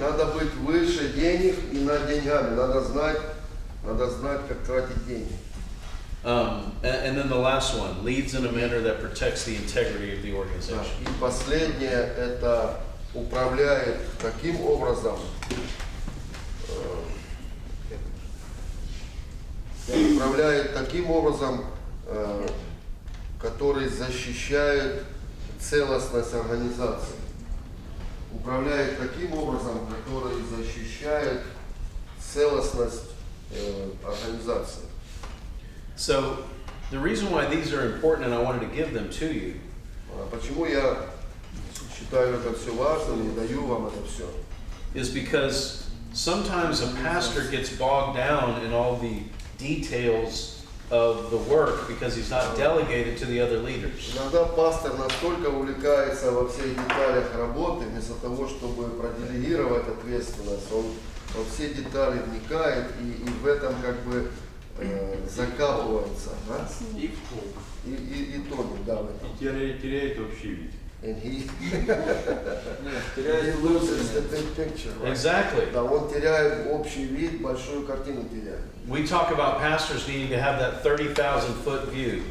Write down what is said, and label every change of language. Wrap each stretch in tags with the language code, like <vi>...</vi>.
<ru>надо быть выше денег и над деньгами. Надо знать, как тратить деньги.</ru> <en>And then the last one, leads in a manner that protects the integrity of the</en> <ru>Да.</ru> <en>organization.</en> <ru>И последнее это управляет таким образом, который защищает целостность организации. Управляет таким образом, который защищает целостность организации.</ru> <en>So the reason why these are important, and I wanted to give them to you,</en> <ru>Почему я считаю это все важным и даю вам это все?</ru> <en>is because sometimes a pastor gets bogged down in all the details of the work because he's not delegated to the other leaders.</en> <ru>Иногда пастор настолько увлекается во всех деталях работы, вместо того, чтобы проделегировать ответственность, он во все детали вникает и в этом как бы закапывается, да? И тонет, да, в этом. И теряет общий вид.</ru> <en>And he loses the big picture. Right? Exactly.</en> <ru>Да, он теряет общий вид, большую картину теряет.</ru> <en>We talk about pastors needing to have that 30,000-foot view.</en>